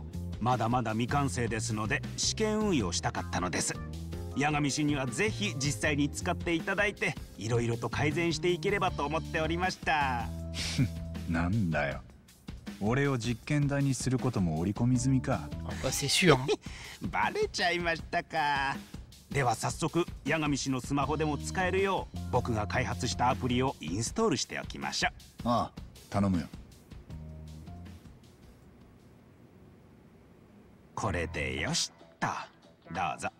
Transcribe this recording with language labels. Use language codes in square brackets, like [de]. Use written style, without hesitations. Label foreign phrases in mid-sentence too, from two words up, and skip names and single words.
[ja] まだまだ未完成ですので試験運用したかったのです。八神氏にはぜひ実際に使っていただいて、いろいろと改善していければと思っておりました。なんだよ、俺を実験台にすることも織り込み済みか。 [fr] C'est sûr, hein. [ja] バレちゃいましたか。では早速八神氏のスマホでも使えるよう僕が開発したアプリをインストールしておきましょう。ああ、頼むよ。これでよしっと、どうぞ。